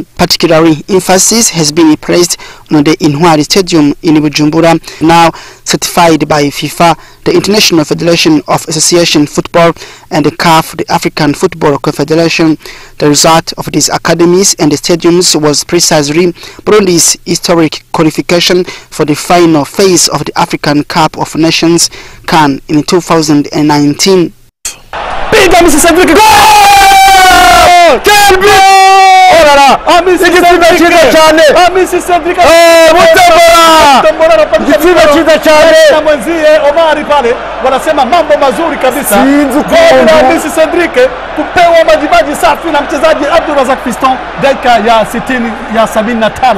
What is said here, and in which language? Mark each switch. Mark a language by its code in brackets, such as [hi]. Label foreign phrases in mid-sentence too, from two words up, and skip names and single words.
[en] Particularly emphasis has been placed on the Intwari Stadium in Bujumbura, now certified by FIFA, the International Federation of Association Football, and the CAF, the African Football Confederation. The result of these academies and the stadiums was precisely Burundi's historic qualification for the final phase of the African Cup of Nations CAN in 2019. Big up Mr. Cedric! [sw] Omari pale wanasema mambo mazuri kabisa. Mr. Cedric kupewa majimaji safi na mchezaji Abdulrazak Fiston dakika ya 60 ya 75.